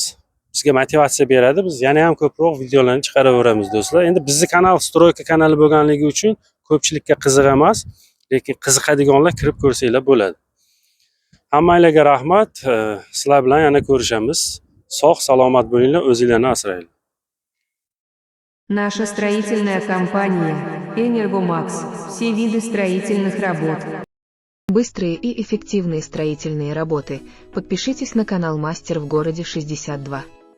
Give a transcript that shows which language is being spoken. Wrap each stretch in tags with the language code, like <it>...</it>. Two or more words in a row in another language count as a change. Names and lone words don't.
<uz>Bizga motivatsiya beradi. Biz yana ham ko'proq videolarni chiqaraveramiz, do'stlar. Endi bizning kanal stroyka kanali bo'lganligi uchun ko'pchilikka qiziq emas, lekin qiziqadiganlar kirib ko'rsanglar bo'ladi. Hammanglarga rahmat. Sizlar bilan yana ko'rishamiz. Sog' salomat bo'linglar, o'zinglarni asranglar.</uz> <ru>Наша строительная компания «Энергомакс». Все виды строительных работ. Быстрые и эффективные строительные работы. Подпишитесь на канал «Мастер в городе 62».</ru>